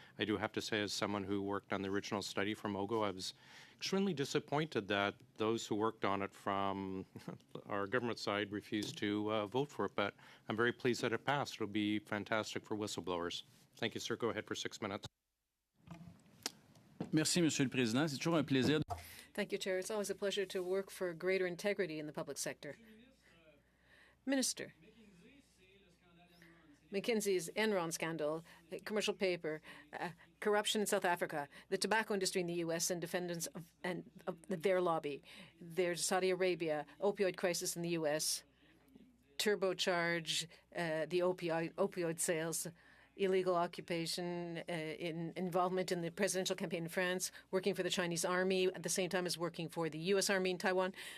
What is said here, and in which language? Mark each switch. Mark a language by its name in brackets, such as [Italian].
[English] I do have to say, as someone who worked on the original study from OGGO, I was extremely disappointed that those who worked on it from our government side refused to vote for it, but I'm very pleased that it passed. It'll be fantastic for whistleblowers. Thank you, sir. Go ahead for 6 minutes. [French] Merci, Monsieur le Président. C'est toujours un plaisir. [English] Thank you, Chair. It's always a pleasure to work for greater integrity in the public sector. Minister. McKinsey's Enron scandal, commercial paper, corruption in South Africa, the tobacco industry in the U.S. and defendants of their lobby. There's Saudi Arabia, opioid crisis in the U.S., turbocharge the opioid sales, illegal occupation, involvement in the presidential campaign in France, working for the Chinese army at the same time as working for the U.S. Army in Taiwan.